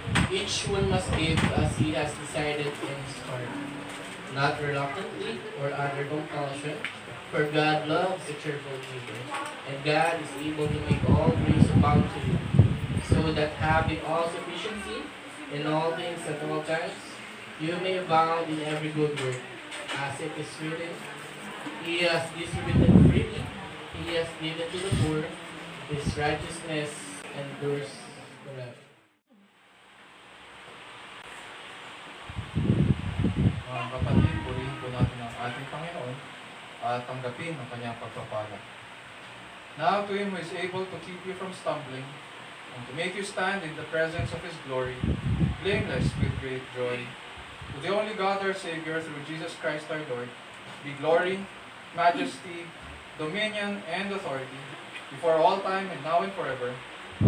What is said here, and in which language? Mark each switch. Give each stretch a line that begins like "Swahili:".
English: Each one must give as he has decided in his heart, not reluctantly or under compulsion, for God loves a cheerful giver, and God is able to make all grace abound to you, so that having all sufficiency in all things at all times, you may abound in every good work. As it is written, He has distributed freely, He has given to the poor, His righteousness endures forever.
Filipino: Mga kapatid, purihin po natin ang ating Panginoon at tanggapin ang kanyang pagpapala.
English: Now to Him who is able to keep you from stumbling and to make you stand in the presence of His glory, blameless with great joy. To the only God our Savior, through Jesus Christ our Lord, be glory, majesty, dominion, and authority, before all time and now and forever.